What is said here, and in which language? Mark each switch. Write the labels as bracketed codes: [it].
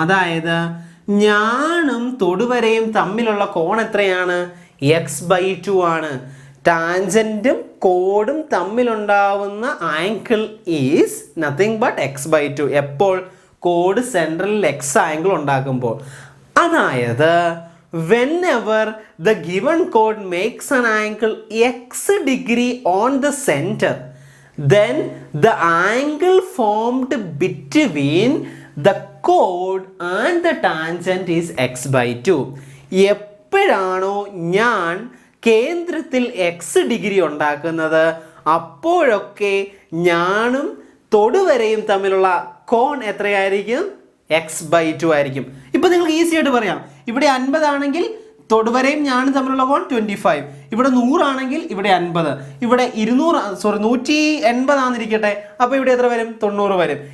[ml] അതായത് ഞാനും തൊടുവരയും തമ്മിലുള്ള കോൺ എത്രയാണ്, x/2 ആണ്. ടാൻജൻറ്റും കോഡും തമ്മിലുണ്ടാവുന്ന angle [en] is nothing but [ml] x/2. എപ്പോൾ, കോഡ് സെൻട്രലിൽ x ആംഗിൾ ഉണ്ടാക്കുമ്പോൾ. അതായത് [en] whenever the given chord makes an angle x degree on the center, then the angle formed between the chord and the tangent is x/2. [ml] എപ്പോഴാണോ ഞാൻ കേന്ദ്രത്തിൽ x degree ഉണ്ടാക്കുന്നത് അപ്പോഴൊക്കെ ഞാനും തൊടുവരയും തമ്മിലുള്ള കോൺ എത്രയായിരിക്കും, x/2 ആയിരിക്കും. ഇപ്പം നിങ്ങൾക്ക് ഈസി ആയിട്ട് പറയാം, ഇവിടെ 50 ആണെങ്കിൽ തൊടുവരയും ഞാനും തമ്മിലുള്ള കോൺ 25, ഇവിടെ 100 ആണെങ്കിൽ ഇവിടെ 50, ഇവിടെ 180 ആണെന്നിരിക്കട്ടെ, അപ്പോൾ ഇവിടെ എത്ര വരും, 90 വരും.